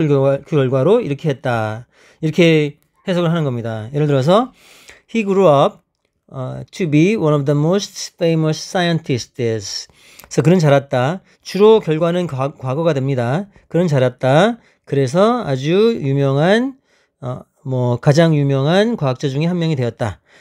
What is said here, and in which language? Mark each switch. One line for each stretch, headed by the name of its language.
Korean: 그 결과로 이렇게 했다. 이렇게 해석을 하는 겁니다. 예를 들어서
English: He grew up to be one of the most famous scientists.
Korean: 그래서 그는 자랐다. 주로 결과는 과거가 됩니다. 그는 자랐다. 그래서 아주 유명한 가장 유명한 과학자 중에 한 명이 되었다.